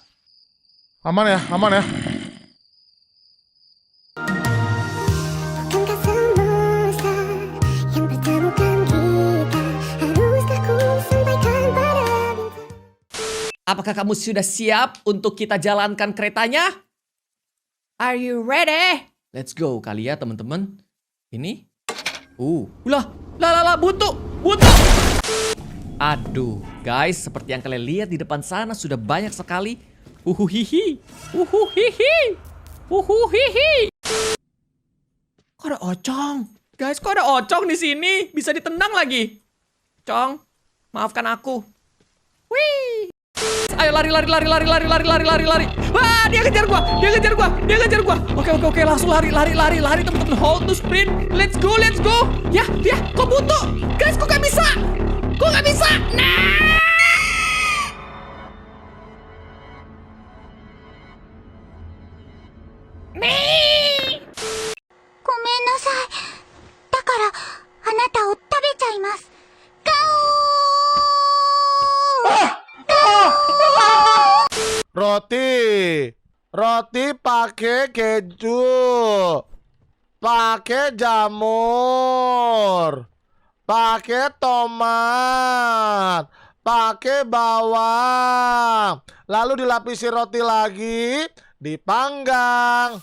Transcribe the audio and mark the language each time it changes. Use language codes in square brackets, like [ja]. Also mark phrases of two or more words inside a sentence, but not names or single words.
[id] Aman ya, aman ya. Apakah kamu sudah siap untuk kita jalankan keretanya? [en] Are you ready? Let's go [id] kali ya teman-teman. Ini. Lah, butuh. Aduh, guys, seperti yang kalian lihat di depan sana sudah banyak sekali. Uhuhihi. Kok ada ocong? Guys, kok ada ocong di sini? Bisa ditendang lagi. Cong, maafkan aku. Wih. Ayo lari. Wah, dia kejar gua. Oke, langsung lari teman-teman. [en] Hold to sprint. Let's go. [id] Ya, kok butuh? Guys, kok gak bisa? Nah. Nih. [ja] ごめんなさい。だからあなたを食べちゃいます。ガオー。 [id] Roti pakai keju, pakai jamur, pakai tomat, pakai bawang, lalu dilapisi roti lagi, dipanggang.